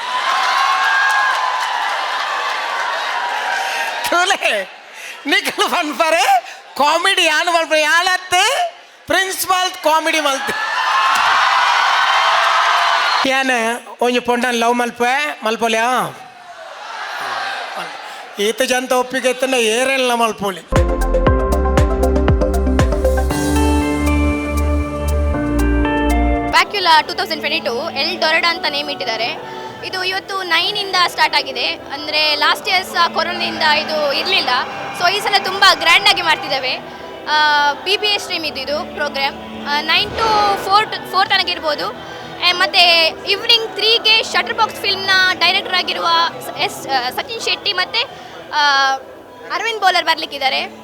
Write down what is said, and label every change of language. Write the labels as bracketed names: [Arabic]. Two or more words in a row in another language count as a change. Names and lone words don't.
[Tulu] ನಿಖಲ್ ಪನ್ಪರೆ ಕಾಮಿಡಿ ಯಾನ್ ಮಲ್ಪ ಯಾನತ್ತೆ [English] principal comedy [Tulu] ಮಲ್ತಿ ಯಾನ ಒಂಜಿ ಪೊಂಡನ್ ಲವ್ ಮಲ್ಪೆ ಮಲ್ಪೊಲ್ಯಾ ಈತ ಜಂತ ಒಪ್ಪಿಗೆ ಎತ್ತನ ಏರೆಲ್ಲ ಮಲ್ಪೊಲಿ [Kannada] ಫ್ಯಾಕ್ಯುಲಾ 2022 ಎಲ್ ಡೊರಡಾ ಅಂತ ನೇಮ್ ಇಟ್ಟಿದ್ದಾರೆ. ಇದು ಇವತ್ತು 9ಇಂದ ಸ್ಟಾರ್ಟ್ ಆಗಿದೆ. ಅಂದರೆ [English] last years [Kannada] ಕೊರೋನಾದಿಂದ ಇದು ಇರಲಿಲ್ಲ. ಸೊ ಈ ಸಲ ತುಂಬ ಗ್ರ್ಯಾಂಡಾಗಿ ಮಾಡ್ತಿದ್ದೇವೆ. BBA ಸ್ಟ್ರೀಮ್ ಇದು ಪ್ರೋಗ್ರಾಮ್ 9 to 4 ತನಕ ಇರ್ಬೋದು. ಮತ್ತು ಈವ್ನಿಂಗ್ 3ಗೆ ಶಟರ್ ಬಾಕ್ಸ್ ಫಿಲ್ಮ್ನ ಡೈರೆಕ್ಟರ್ ಆಗಿರುವ ಸಚಿನ್ ಶೆಟ್ಟಿ ಮತ್ತು ಅರವಿಂದ್ ಬೋಲರ್ ಬರಲಿಕ್ಕಿದ್ದಾರೆ.